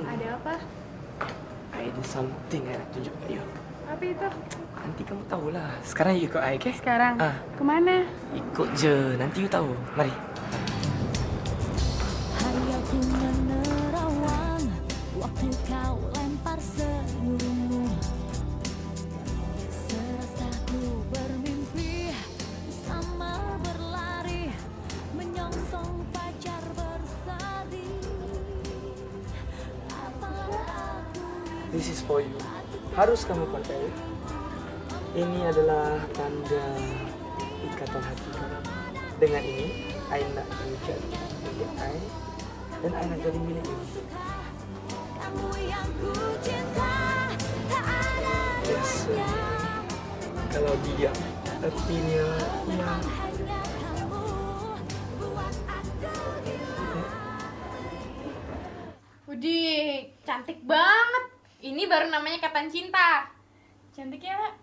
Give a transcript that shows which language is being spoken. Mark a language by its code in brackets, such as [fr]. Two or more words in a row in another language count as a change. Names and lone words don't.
[ms] Ada apa? Ada something yang nak tunjuk kat you. Apa itu? Nanti kamu tahulah. Sekarang you ikut I, okay? Sekarang? Ah, Kemana? ikut je. Nanti you tahu. Mari. [id] Hari aku menerawang, waktu kau lempar senyummu. Serasa ku bermimpi, samar berlari, menyongsong fajar bersari. Apalah aku [en] This is for you. [id] Harus kamu pakai. Ini adalah tanda ikatan hati kamu. [ms] Dengan ini, I nak you jadi milik I, dan I nak jadi milik you. [id] kamu yang ku cinta, tak ada Yes. duanya. Kalau dia artinya ya. Hanya kamu buat aku gila. Widih, cantik banget. Ini baru namanya ikatan cinta. Cantiknya, Mbak.